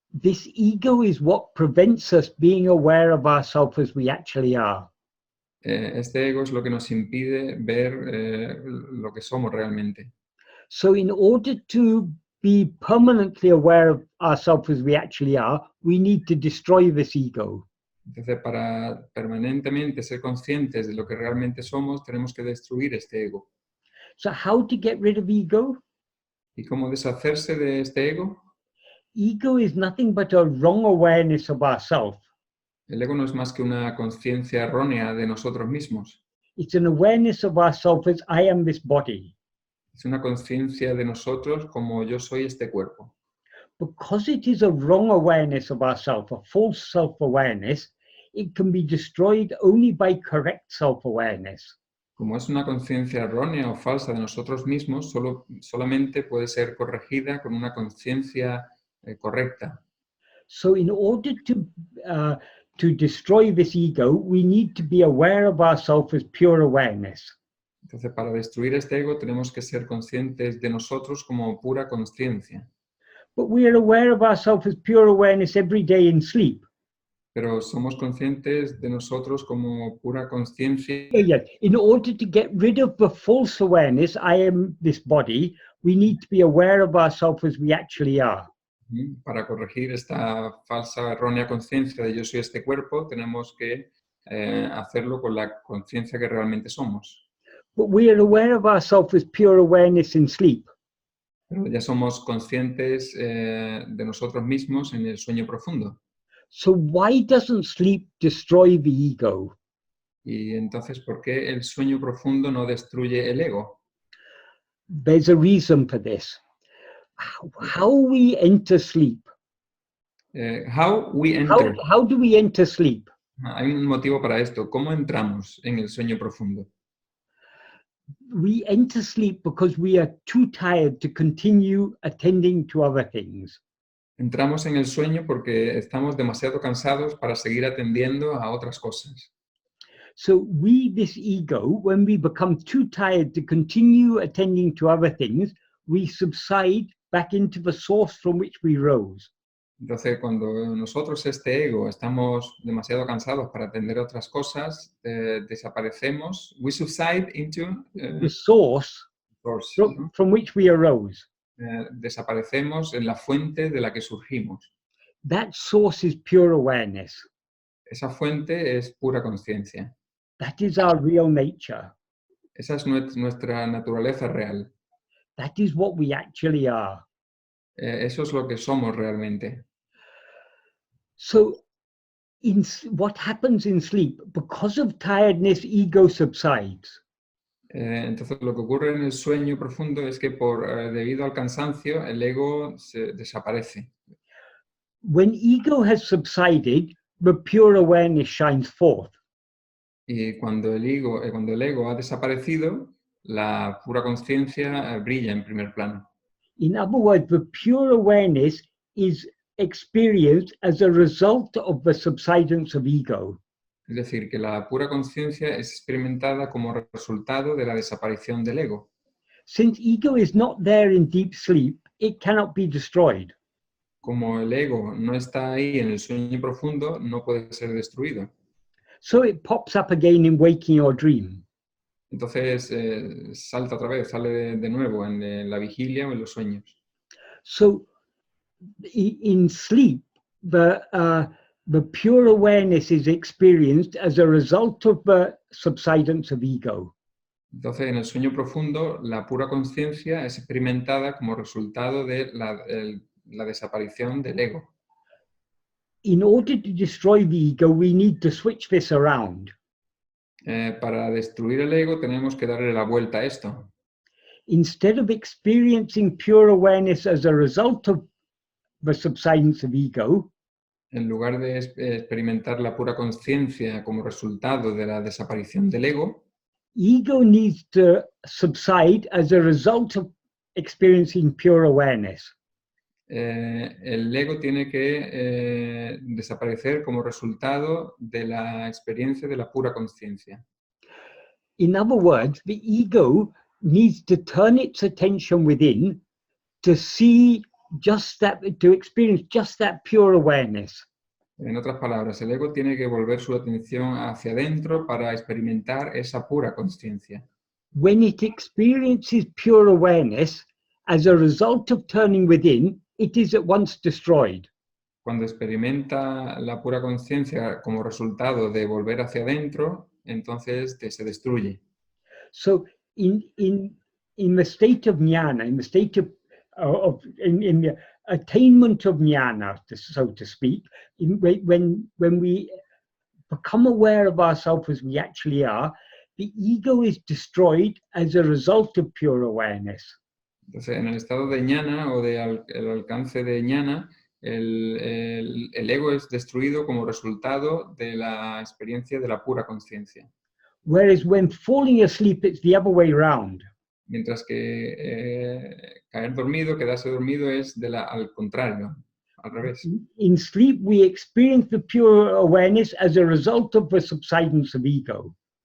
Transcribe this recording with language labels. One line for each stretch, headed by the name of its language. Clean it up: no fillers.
English: This ego is what prevents us being aware of ourselves as we actually are.
Spanish: Este ego es lo que nos impide ver lo que somos realmente.
English: So in order to be permanently aware of ourselves as we actually are, we need to destroy this ego.
Spanish: Entonces, para permanentemente ser conscientes de lo que realmente somos, tenemos que destruir este ego.
English: So how to get rid of ego?
Spanish: ¿Y cómo deshacerse de este ego?
English: Ego is nothing but a wrong awareness of ourselves.
Spanish: El ego no es más que una conciencia errónea de nosotros mismos.
English: It's an awareness of ourselves as I am this body.
Spanish: Es una conciencia de nosotros como yo soy este cuerpo.
English: Because it is a wrong awareness of ourselves, a false self-awareness, it can be destroyed only by correct self-awareness.
Spanish: Como es una conciencia errónea o falsa de nosotros mismos, solamente puede ser corregida con una conciencia correcta.
English: So in order to destroy this ego, we need to be aware of ourselves as pure awareness.
Spanish: Entonces, para destruir este ego tenemos que ser conscientes de nosotros como pura conciencia.
English: But we are aware of ourselves as pure awareness every day in sleep.
Spanish: Pero somos conscientes de nosotros como pura conciencia.
English: Yes. In order to get rid of the false awareness, I am this body, we need to be aware of ourselves as we actually are.
Spanish: Para corregir esta falsa, errónea conciencia de yo soy este cuerpo, tenemos que hacerlo con la conciencia que realmente somos.
English: But we are aware of ourselves as pure awareness in sleep.
Spanish: Pero ya somos conscientes de nosotros mismos en el sueño profundo.
English: So why doesn't sleep destroy the ego?
Spanish: Y entonces, ¿por qué el sueño profundo no destruye el ego?
English: There's a reason for this. How we enter sleep. How we enter. How do we enter sleep?
Spanish: Hay un motivo para esto. ¿Cómo entramos en el sueño profundo?
English: We enter sleep because we are too tired to continue attending to other things.
Spanish: Entramos en el sueño porque estamos demasiado cansados para seguir atendiendo a otras cosas.
English: So we, this ego, when we become too tired to continue attending to other things, we subside back into the source from which we rose.
Spanish: Entonces, cuando nosotros, este ego, estamos demasiado cansados para atender a otras cosas, desaparecemos.
English: We subside into The source source, ¿no? from which we arose.
Spanish: Desaparecemos en la fuente de la que surgimos.
English: That source is pure awareness.
Spanish: Esa fuente es pura conciencia.
English: That is our real nature.
Spanish: Esa es nuestra naturaleza real.
English: That is what we actually are.
Spanish: Eso es lo que somos realmente.
English: So what happens in sleep, because of tiredness, ego subsides.
Spanish: Entonces lo que ocurre en el sueño profundo es que debido al cansancio el ego desaparece.
English: When ego has subsided, the pure awareness shines forth.
Spanish: Y cuando el ego ha desaparecido, la pura conciencia brilla en primer plano.
English: In other words, the pure awareness is experienced as a result of the subsidence of ego.
Spanish: Es decir, que la pura conciencia es experimentada como resultado de la desaparición del ego.
English: Since ego is not there in deep sleep, it cannot be destroyed.
Spanish: Como el ego no está ahí en el sueño profundo, no puede ser destruido.
English: So it pops up again in waking or dream.
Spanish: Entonces salta otra vez, sale de nuevo en la vigilia o en los sueños.
English: So in sleep, the pure awareness is experienced as a result of the subsidence of ego.
Spanish: Entonces, en el sueño profundo, la pura conciencia es experimentada como resultado de la desaparición del ego.
English: In order to destroy the ego, we need to switch this around.
Spanish: Para destruir el ego tenemos que darle la vuelta a esto.
English: Instead of experiencing pure awareness as a result of the subsidence of ego,
Spanish: En lugar de experimentar la pura conciencia como resultado de la desaparición del ego
English: needs to subside as a result of experiencing pure awareness.
Spanish: El ego tiene que desaparecer como resultado de la experiencia de la pura conciencia.
English: In other words, the ego needs to turn its attention within to see just that, to experience just that pure awareness.
Spanish: En otras palabras, el ego tiene que volver su atención hacia adentro para experimentar esa pura conciencia.
English: When it experiences pure awareness, as a result of turning within, it is at once destroyed.
Spanish: Cuando experimenta la pura conciencia como resultado de volver hacia adentro, entonces se destruye.
English: So in the state of jnana, in the state of in the attainment of jnana, so to speak, when we become aware of ourselves as we actually are, the ego is destroyed as a result of pure awareness.
Spanish: Entonces, en el estado de jnana o el alcance de jnana, el ego es destruido como resultado de la experiencia de la pura conciencia.
English: Whereas when falling asleep, it's the other way around.
Spanish: Mientras que caer dormido, quedarse dormido es al contrario, al revés.
English: In sleep, we experience the pure awareness as a result of the subsidence of ego.